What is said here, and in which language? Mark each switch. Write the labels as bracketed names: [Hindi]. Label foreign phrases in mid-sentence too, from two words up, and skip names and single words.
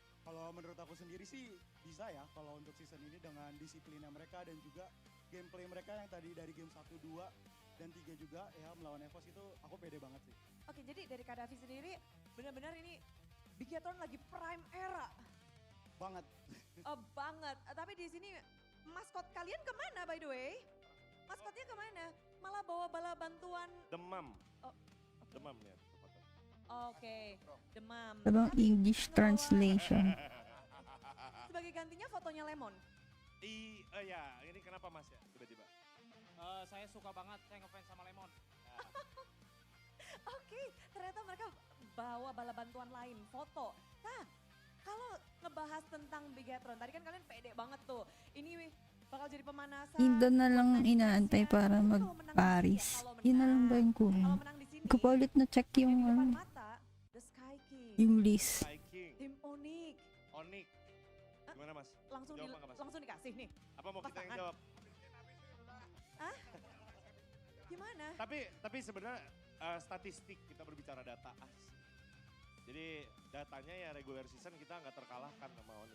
[Indonesian] Kalau menurut aku sendiri sih bisa ya kalau untuk season ini dengan disiplinnya mereka dan juga gameplay mereka yang tadi dari game 1, 2, dan 3 juga ya melawan EVOS itu aku pede banget sih. Oke, jadi dari Kak Davi sendiri benar-benar ini Bigetron lagi prime era. Banget. Oh, banget. Tapi di sini maskot kalian kemana [English] by the way? [Indonesian] Maskotnya kemana? Malah bawa bala bantuan. Demam. Oh, Demam ya. tepatnya. Oke, demam. Abang Tapi [English] English [Indonesian] ngebawa- [English] translation. [Indonesian] Sebagai gantinya fotonya Lemon. Ya, ini kenapa Mas ya tiba-tiba? Saya suka banget, saya ngefans sama Lemon. Oke, ternyata mereka bawa bala bantuan lain, foto. Nah, kalau ngebahas tentang Bigetron, tadi kan kalian pede banget tuh. Ini bakal jadi pemanasan. [Filipino] Indo na lang inaantay para mag-Paris. Yun na lang ba yung [Indonesian] Kalau [Filipino] kulang? [Indonesian] menang di sini, [Filipino] Hindi ko pa ulit na-check [Indonesian] di [Filipino] yung, [Indonesian] depan mata, [Filipino] The Sky King, yung list. [Indonesian] Sky King, tim Onyx. Onyx. Gimana Mas? Langsung, Jawab apa, Mas? langsung dikasih nih. Apa mau kita yang pasangan. jawab? Gimana? Tapi sebenarnya statistik kita berbicara data. Jadi datanya ya regular season kita nggak terkalahkan sama Onyx.